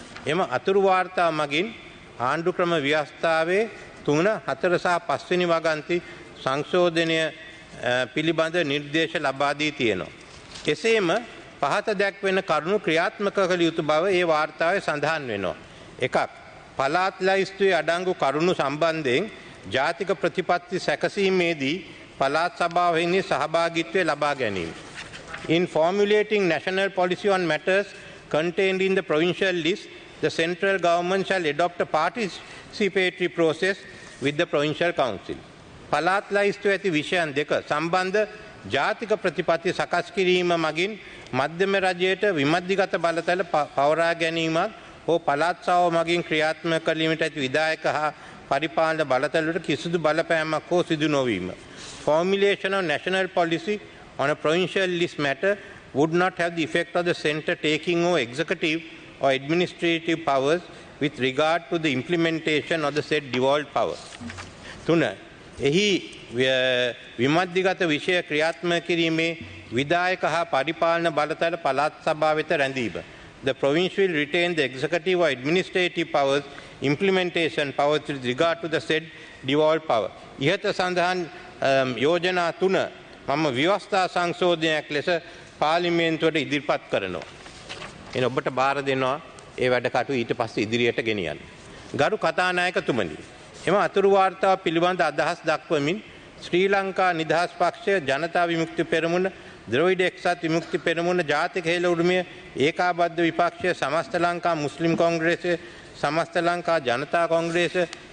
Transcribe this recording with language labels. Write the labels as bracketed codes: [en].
[si] එම අතුරු වාර්තාව මගින් ආණ්ඩුක්‍රම ව්‍යවස්ථාවේ 3, 4 සහ 5 වෙනි වගන්ති සංශෝධනය පිළිබඳ නිර්දේශ ලබා දී තියෙනවා. එසේම පහත දැක්වෙන කරුණු ක්‍රියාත්මක කළ යුතු බව ඒ වාර්තාවේ සඳහන් වෙනවා. එකක්, පළාත් ලයිස්තුවේ අඩංගු කරුණු සම්බන්ධයෙන් ජාතික ප්‍රතිපත්ති සැකසීමේදී පළාත් සභාවෙහි සහභාගීත්වය ලබා ගැනීම. [en] In formulating national policy on matters contained in the provincial list, the central government shall adopt a participatory process with the provincial council. [si] පළාත් ලයිස්තුවේ ඇති විෂයන් දෙක සම්බන්ධ ජාතික ප්‍රතිපත්ති සකස් කිරීම මගින් මධ්‍යම රජයට විමධ්‍යගත බලතල පවරා ගැනීමක් හෝ පළාත් සභාව මගින් ක්‍රියාත්මක කිරීමට ඇති විධායක හා පරිපාලන බලතලවලට කිසිදු බලපෑමක් හෝ සිදු නොවීම. [en] Formulation of national policy on a provincial list matter would not have the effect of the centre taking over executive or administrative powers with regard to the implementation of the said devolved power. [si] 3. එහි විමධ්‍යගත විෂය ක්‍රියාත්මක කිරීමේ විධායක හා පරිපාලන බලතල පළාත් සභාව වෙත රැඳීම. [en] The province will retain the executive or administrative powers, implementation powers with regard to the said devolved power. [si] ඉහත සඳහන් යෝජනා 3 මම ව්‍යවස්ථා සංශෝධනයක් ලෙස පාර්ලිමේන්තුවට ඉදිරිපත් කරනවා. එන ඔබට බාර දෙනවා ඒ වැඩ කටයුතු ඊට පස්සේ ඉදිරියට ගෙනියන්න. ගරු කතානායකතුමනි, එම අතුරු වාර්තාව පිළිබඳ අදහස් දක්වමින් ශ්‍රී ලංකා නිදහස් පක්ෂය, ජනතා විමුක්ති පෙරමුණ, ද්‍රවිඩ එක්සත් විමුක්ති පෙරමුණ, ජාතික හේල උරුමය, ඒකාබද්ධ විපක්ෂය, සමස්ත ලංකා මුස්ලිම් කොංග්‍රේසය, සමස්ත ලංකා ජනතා කොංග්‍රේසය,